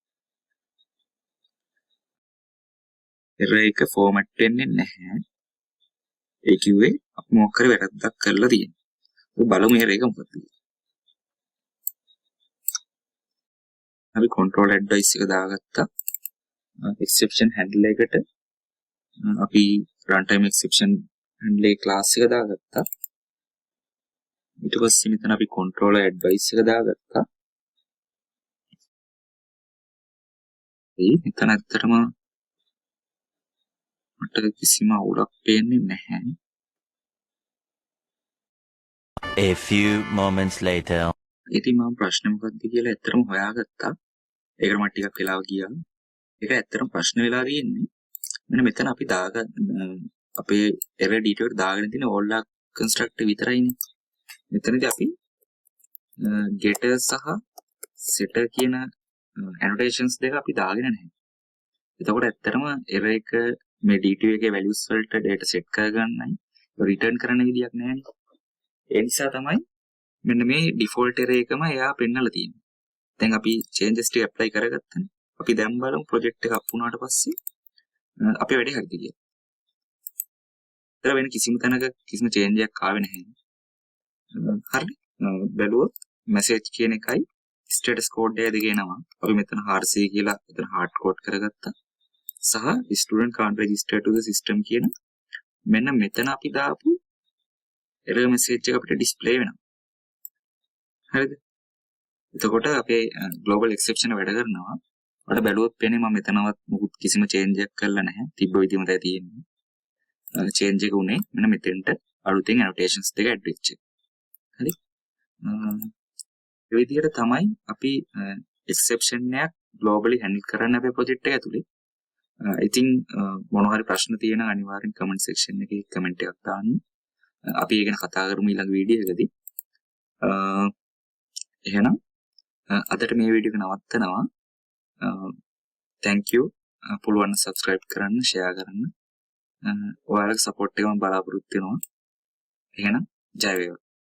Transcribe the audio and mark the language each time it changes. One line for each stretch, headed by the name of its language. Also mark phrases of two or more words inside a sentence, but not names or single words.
Sinhala: error එක format වෙන්නේ නැහැ. ඒ කිව්වේ අපි මොකක් හරි වැරද්දක් කරලා තියෙනවා. අපි බලමු error එක මොකක්ද කියලා. අපි
English: control advice
Sinhala: එක දාගත්තා.
English: exception handler
Sinhala: එකට අපි
English: runtime exception handler class
Sinhala: එක දාගත්තා. ඊට පස්සේ මෙතන අපි
English: controller advice
Sinhala: එක දාගත්තා. මෙතන ඇත්තටම මට කිසිම අවුලක් පේන්නේ නැහැ.
English: A few moments later.
Sinhala: ඉතින් මම ප්‍රශ්න මොකක්ද කියලා ඇත්තටම හොයාගත්තා. ඒකට මට ටිකක් වෙලාව ගියා. ඒක ඇත්තටම ප්‍රශ්න වෙලා තියෙන්නේ. මෙන්න මෙතන අපි අපේ
English: error detail
Sinhala: එක දාගෙන තියෙන
English: all constructor
Sinhala: විතරයිනේ. මෙතනදී අපි getter සහ setter කියන annotations දෙක අපි දාගෙන නැහැ. එතකොට ඇත්තටම error එක මේ D2 එකේ values වලට
English: data set
Sinhala: කරගන්නයි return කරන්න විදියක් නැහැනේ. ඒ නිසා තමයි මෙන්න මේ
English: default error
Sinhala: එකම එයා පෙන්නලා තියෙන්නේ. දැන් අපි changes ටික apply කරගත්තනේ. අපි දැන් බලමු project එක up වුණාට පස්සේ අපේ වැඩේ හරිද කියලා. ඒතර වෙන කිසිම තැනක කිසිම change එකක් ආවේ නැහැ. හරිද? බැලුවොත් message කියන එකයි
English: status code
Sinhala: එක දෙක එනවා. අපි මෙතන RC කියලා මෙතන
English: hard code
Sinhala: කරගත්තා. සහ
English: student can't register to the system
Sinhala: කියන මෙන්න මෙතන අපි දාපු error message එක අපිට display වෙනවා. හරිද? එතකොට අපේ
English: global exception
Sinhala: වැඩ කරනවා. ඔයාලා බැලුවොත් පේන්නේ මම මෙතනවත් මොකුත් කිසිම change එකක් කරලා නැහැ. තිබ්බ විදිහම තමයි තියෙන්නේ. change එක උනේ මෙන්න මෙතෙන්ට අලුතෙන් annotations දෙක add වෙච්ච එක. හරි? ඒ විදිහට තමයි අපි exception එකක්
English: globally handle
Sinhala: කරන්න අපේ project එක ඇතුලේ. ඉතින් මොනවා හරි ප්‍රශ්න තියෙනවා අනිවාර්යෙන්
English: comment section
Sinhala: එකේ comment එකක් දාන්න. අපි ඒක ගැන කතා කරමු ඊළඟ වීඩියෝ එකදී. එහෙනම් අදට මේ වීඩියෝ එක නවත්තනවා.
English: thank you.
Sinhala: පුළුවන් subscribe කරන්න, share කරන්න. ඔයාලගේ support එක මම බලාපොරොත්තු වෙනවා. එහෙනම් ජය වේවා.